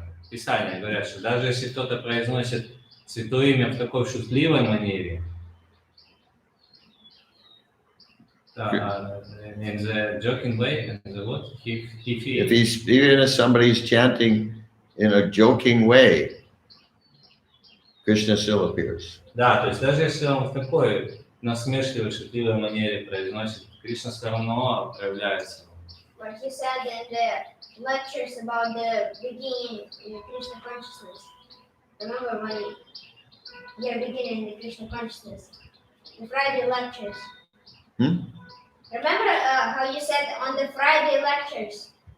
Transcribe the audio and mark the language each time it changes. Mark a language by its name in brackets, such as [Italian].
[Russian] Писания говорят, что даже если кто-то произносит святое имя в такой шутливой манере, [English] in the joking way, in the what? He feels. Even if somebody's chanting in a joking way, Krishna still appears. [Russian] Да, то есть даже если он в такой насмешливой, шутливой манере произносит, Кришна все равно проявляется. [English] Like he said in the lectures about the beginning in the Krishna consciousness. Remember when you're beginning the Krishna consciousness? The Friday lectures. Remember how you said on the Friday lectures?